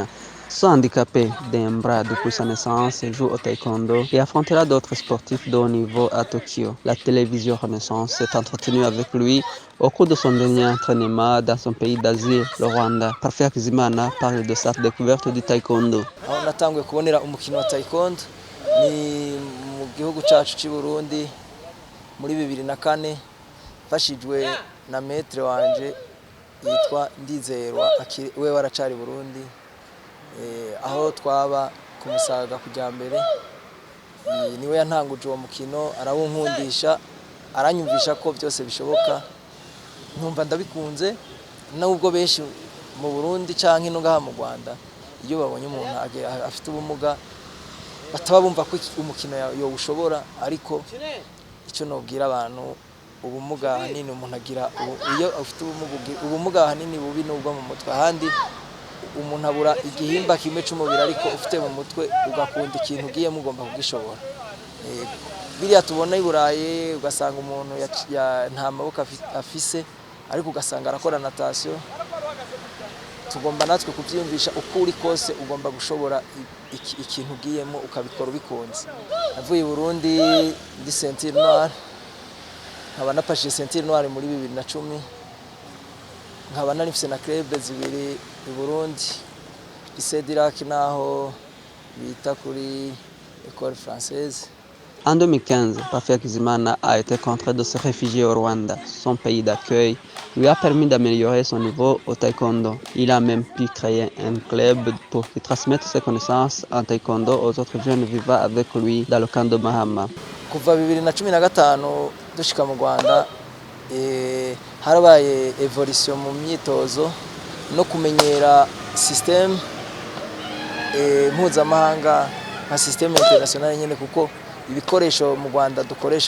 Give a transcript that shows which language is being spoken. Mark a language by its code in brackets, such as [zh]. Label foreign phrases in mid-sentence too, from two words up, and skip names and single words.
[fr] Ce handicapé d'un bras depuis sa naissance joue au taekwondo et affrontera d'autres sportifs de haut niveau à Tokyo. La télévision Renaissance s'est entretenue avec lui au cours de son dernier entraînement dans son pays d'asile, le Rwanda. Parfait Hakizimana parle de sa découverte du taekwondo. [rn] Ni mu gihugu cyacu cy'u Burundi muri 2004 fashijwe na maître wanje yitwa Ndizerwa we waracari Burundi aho twaba ku Musaga kujya mbere niwe yantanguje uwo mukino arawunkundisha aranyumvisha ko byose bishoboka ntumva ndabikunze nubwo benshi mu Burundi canke no ngaha mu Rwanda iyo babonye umuntu afite ubumuga bataba bumva ko umukino yo ushobora ariko icyo nobwira abantu ubumuga hanini umuntu agira iyo afite ubumuga hanini bubi nubwo mu mutwe handi umuntu abura igihimba kimwe cy'umubiri ariko ufite mu mutwe ugakunda ikintu ugiye mugomba kugishobora biriya tubona i Burayi ugasanga umuntu nta maboko afise ariko ugasanga arakora natation tugomba natwe kubyiyumvisha uko uri kose ugomba gushobora ikintu ugiyemo ukabikora ubikunze. Navuye i Burundi ndi [fr] ceinture noire [rn] nkaba napashije [fr] ceinture noire [rn] muri 2010 nkaba nanifise na club zibiri i Burundi Isedirac naho bita kuri [fr] école française. En 2015, Parfait Hakizimana a été contraint de se réfugier au Rwanda. Son pays d'accueil lui a permis d'améliorer son niveau au taekwondo. Il a même pu créer un club pour qu'il transmette ses connaissances en taekwondo aux autres jeunes vivant avec lui dans le camp de Mahama. [rn] Kuva 2015 dushika mu Rwanda harabaye evolution mu myitozo no kumenyera system mpuzamahanga nka system international nyene kuko ibikoresho mu Rwanda dukoresha